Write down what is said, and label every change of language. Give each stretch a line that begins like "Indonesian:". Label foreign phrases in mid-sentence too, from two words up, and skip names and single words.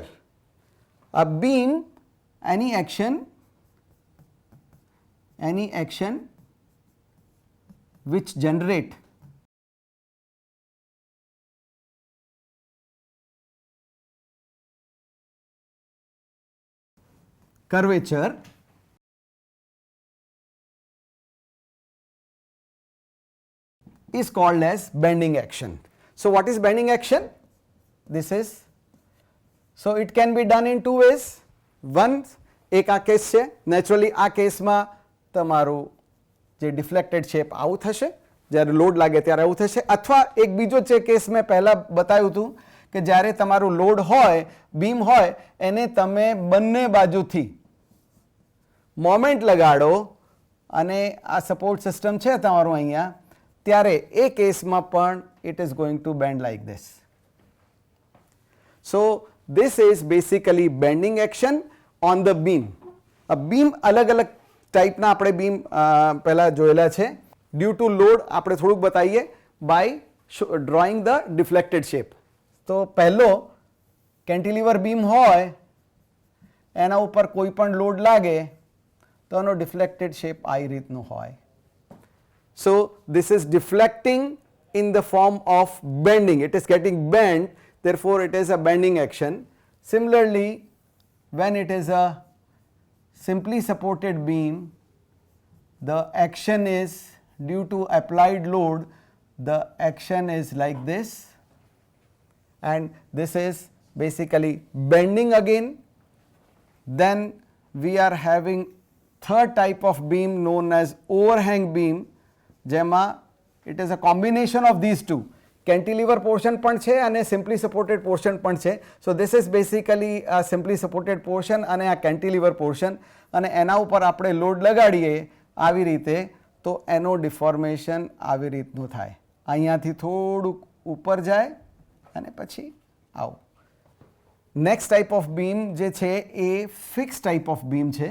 English: A beam, any action any action which generate curvature is called as bending action. So what is bending action? This is, so it can be done in two ways. One,
Gujarati: એક આ કેસ છે, નેચરલી આ કેસમાં તમારું જે
English: deflected shape
Gujarati: આવું થશે, જ્યારે લોડ લાગે ત્યારે આવું થશે. અથવા એક બીજો જે કેસ મેં પહેલાં બતાવ્યું હતું કે જ્યારે તમારું લોડ હોય, બીમ હોય, એને તમે બંને બાજુથી મોમેન્ટ લગાડો અને આ
English: support system
Gujarati: છે તમારું અહીંયા, ત્યારે એ કેસમાં પણ
English: it is going to bend like this. So this is basically bending action on the beam. A beam
Gujarati: અલગ અલગ ટાઈપના આપણે બીમ પહેલાં જોયેલા છે.
English: due to load
Gujarati: આપણે થોડુંક બતાવીએ
English: by drawing the deflected shape.
Gujarati: તો પહેલો
English: cantilever beam
Gujarati: હોય, એના ઉપર કોઈ પણ લોડ લાગે તો એનો
English: deflected shape
Gujarati: આ રીતનું હોય.
English: So this is deflecting in the form of bending. It is getting bent, therefore it is a bending action. Similarly, when it is a simply supported beam, the action is due to applied load, the action is like this, and this is basically bending again. Then we are having third type of beam known as overhang beam, જેમાં it is a combination of these two. Cantilever portion
Gujarati: પણ છે અને
English: simply supported portion
Gujarati: પણ છે.
English: So this is basically a simply supported portion
Gujarati: અને આ
English: cantilever portion,
Gujarati: અને એના ઉપર આપણે લોડ લગાડીએ આવી રીતે તો એનો ડિફોર્મેશન આવી રીતનું થાય. અહીંયાથી થોડુંક ઉપર જાય અને પછી આવું.
English: next type of beam
Gujarati: જે છે એ
English: fix type of beam
Gujarati: છે.